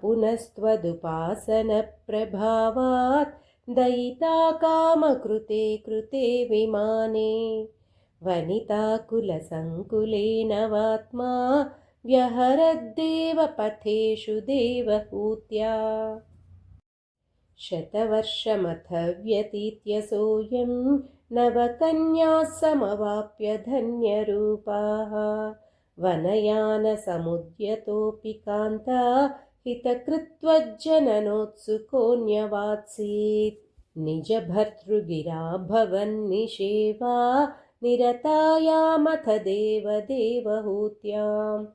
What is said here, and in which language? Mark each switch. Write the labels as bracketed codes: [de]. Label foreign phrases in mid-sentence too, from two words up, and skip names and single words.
[sa] పునస్త్వదుపాసనప్రభావాత్ దయితా కామకృతే కృతే విమానే వనితాకులసంకులేన వాత్మా వ్యహరద్దేవ పథేషు దేవహూత్యా శతవర్షమథ వ్యतीत्य सोऽयं नवकन्याः समवाप्य धन्यरूपाः वनयानसमुद्यतोऽपि कान्ता हितकृत्वज्जननोत्सुकोऽन्यवात्सीत् निजभर्तृगिरा भवन्निषेवा निरतायामथ देवदेवहूत्यां